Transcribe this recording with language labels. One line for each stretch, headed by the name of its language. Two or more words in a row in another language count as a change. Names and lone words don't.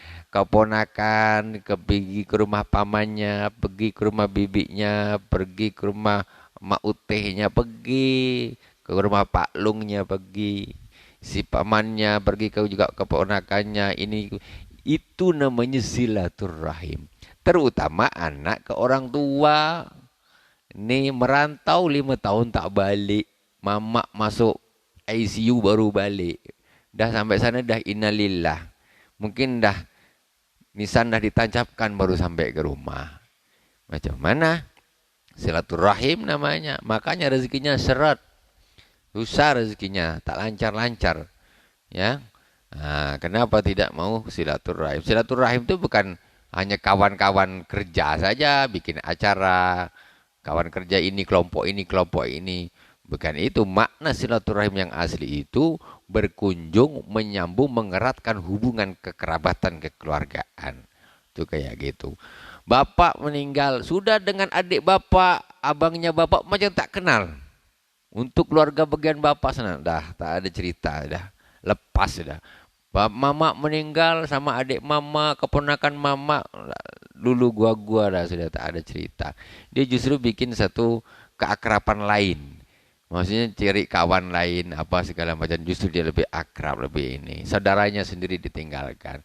Malay: Keponakan, pergi ke rumah pamannya, pergi ke rumah bibinya, pergi ke rumah mak utehnya, pergi ke rumah pak lungnya, pergi si pamannya, pergi ke juga keponakannya. Ini itu namanya silaturahim. Terutama anak ke orang tua. Nih merantau 5 tahun tak balik. Mamak masuk ICU baru balik. Dah sampai sana dah innalillah. Mungkin dah nisan dah ditancapkan baru sampai ke rumah. Macam mana? Silaturahim namanya. Makanya rezekinya seret. Susah rezekinya, tak lancar-lancar. Ya. Nah, kenapa tidak mau silaturahim? Silaturahim itu bukan hanya kawan-kawan kerja saja, bikin acara, kawan kerja ini, kelompok ini, kelompok ini. Bukan itu. Makna silaturahim yang asli itu berkunjung, menyambung, mengeratkan hubungan kekerabatan, kekeluargaan. Itu kayak gitu. Bapak meninggal, sudah dengan adik bapak, abangnya bapak macam tak kenal. Untuk keluarga bagian bapak sana, dah tak ada cerita, dah lepas dah. Mama meninggal sama adik mama, keponakan mama, dulu gua dah sudah tak ada cerita. Dia justru bikin satu keakraban lain. Maksudnya ciri kawan lain, apa segala macam. Justru dia lebih akrab, lebih ini. Saudaranya sendiri ditinggalkan.